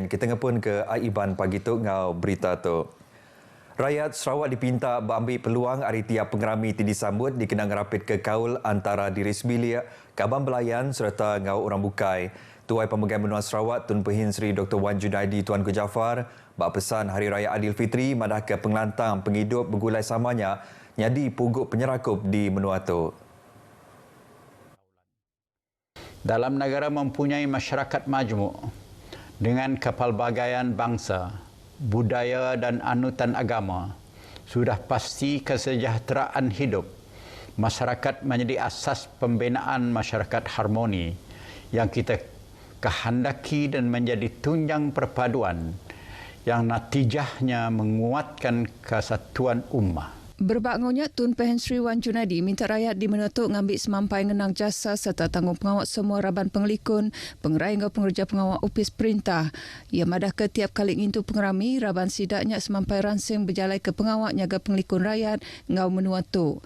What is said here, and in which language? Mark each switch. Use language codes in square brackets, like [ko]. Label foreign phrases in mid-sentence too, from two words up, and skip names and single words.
[iba] Kita ngepun ke Aiban pagi tu ngau berita tu. Rakyat Sarawak dipinta berambil peluang hari tiap pengerami disambut dikenang rapid ke kaul antara diri sebilik, Kaban Belayan serta ngau orang bukai. Tuai Pemegang Benua Sarawak Tun Pehin Sri Dr. Wan Junaidi Tuanku Jaafar bak pesan Hari Raya Aidilfitri madah ke pengelantang penghidup bergulai samanya nyadi pugup penyerakup di menua tu. [ms] Dalam negara mempunyai masyarakat majmuk dengan kepelbagaian bangsa, budaya dan anutan agama, sudah pasti kesejahteraan hidup masyarakat menjadi asas pembinaan masyarakat harmoni yang kita kehendaki dan menjadi tunjang perpaduan yang natijahnya menguatkan kesatuan ummah. [iba] Berbakngaunya Tun Pehin Sri Wan Junaidi minta rakyat di Menua Tu ngambil semampai ngenang jasa serta tanggung pengawak semua raban pengelikun, pengerai ngau pengerja pengawak upis perintah. Ia madah ke tiap kali ngintu pengerami, raban sidaknya semampai ransing berjalai ke pengawak nyaga pengelikun rakyat ngau Menua Tu.